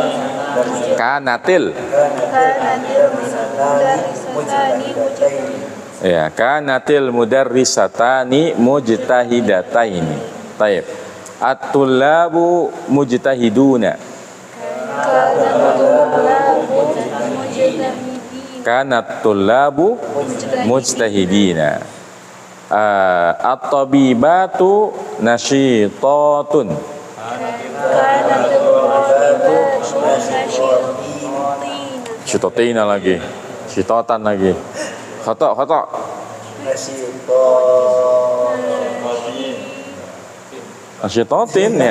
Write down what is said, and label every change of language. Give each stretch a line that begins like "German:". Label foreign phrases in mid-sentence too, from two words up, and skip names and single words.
Arabic: كانتِ يا، كانتِ مدرستانِ مجتهدتينِ. Taib. الطلابُ مجتهدونَ. كانت الطلابُ مجتهدينَ. الطبيبةُ نشيطةٌ. Syitotina lagi. Syitotan lagi. خطأ. نشيطةٍ ya.